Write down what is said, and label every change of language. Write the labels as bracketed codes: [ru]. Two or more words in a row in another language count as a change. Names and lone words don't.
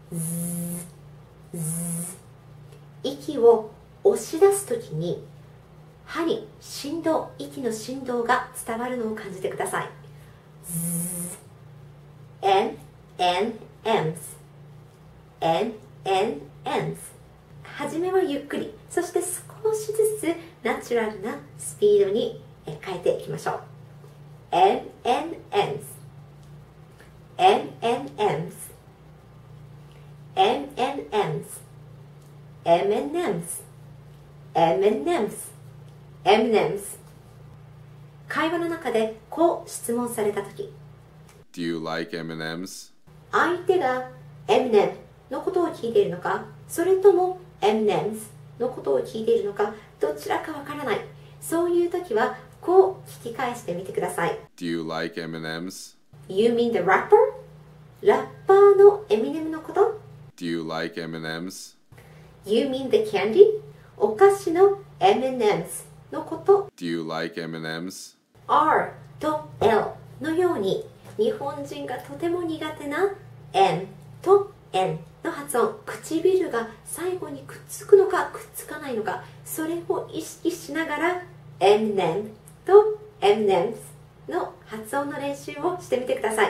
[ja] 息を押し出すときに歯に振動、息の振動が伝わるのを感じてください。M&M's、 M&M's。初めはゆっくり、そして少しずつナチュラルなスピードに変えていきましょう。 M&M's、 M&M's、 M&M's、 M&M's、 M&M's、 M&M's。会話の中でこう質問されたとき、 [en] Do you like M&M's? [ja] 相手が M&M のことを聞いているのか、それとも M&M's のことを聞いているのか、どちらかわからない。そういうときはこう聞き返してみてください。 [en] Do you like M&M's? You mean the rapper? [ja] ラッパーのエミネムのこと？ [en] Do you like M&M's? You mean the candy? [ja] お菓子の M&M's のこと？ [en] Do you like M&M's? [ja] R と L のように、日本人がとても苦手な M と N の発音、唇が最後にくっつくのかくっつかないのか、それを意識しながら M&M と M&M's の発音の練習をしてみてください。